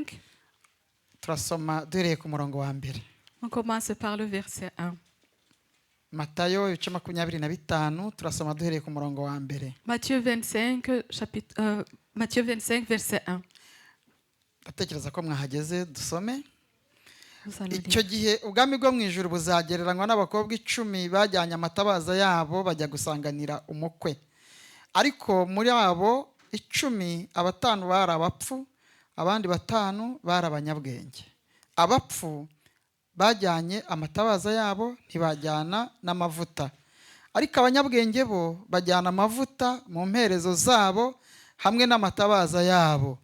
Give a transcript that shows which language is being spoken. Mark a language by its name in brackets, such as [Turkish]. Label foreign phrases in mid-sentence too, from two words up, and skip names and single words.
[Kinyarwanda] turasoma duhereye ku murongo wa mbere. [French] On commence par le verset 1. [Kinyarwanda] Matayo ibice 25, turasoma duhereye ku murongo wa mbere. [French] Matthieu 25, Matthieu 25, verset 1. [Kinyarwanda] Ndatekereza ko mwahageze, dusome. [French] Nous allons [Kinyarwanda] Icyo [French] lire. [Kinyarwanda] gihe ubwami bwo mu ijuru buzagereranywa n'abakobwa 10 bajyanye amatabaza yabo bajya gusanganira umukwe. Ariko muri abo 10, 5 bari abapfu, abandi 5 bari abanyabwenge. Abapfu bajyanye amatabaza yabo ntibajyana n'amavuta, ariko abanyabwenge bo bajyana amavuta mu mperezo zabo hamwe n'amatabaza yabo.